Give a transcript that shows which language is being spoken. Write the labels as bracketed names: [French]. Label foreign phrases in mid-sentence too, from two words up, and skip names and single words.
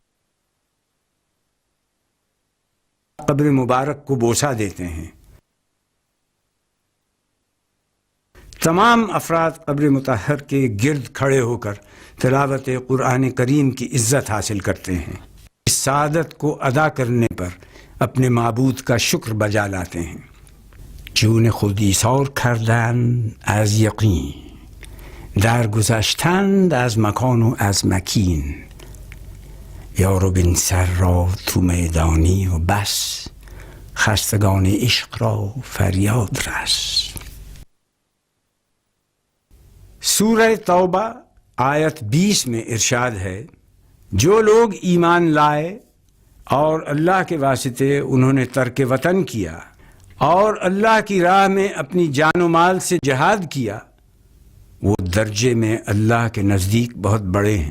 [Urdu] قبر مبارک کو بوسہ دیتے ہیں۔ تمام افراد قبر مطہر کے گرد کھڑے ہو کر تلاوت قرآن کریم کی عزت حاصل کرتے ہیں۔ اس سعادت کو ادا کرنے پر اپنے معبود کا شکر بجا لاتے ہیں۔ [Persian] چون خودی سار کردن از یقین، درگذشتند از مکان و از مکین، یارو بن سر را تو میدانی و بس، خستگان عشق را فریاد رس۔ [Urdu] سورہ توبہ آیت 20 میں ارشاد ہے، جو لوگ ایمان لائے اور اللہ کے واسطے انہوں نے ترک وطن کیا اور اللہ کی راہ میں اپنی جان و مال سے جہاد کیا، وہ درجے میں اللہ کے نزدیک بہت بڑے ہیں۔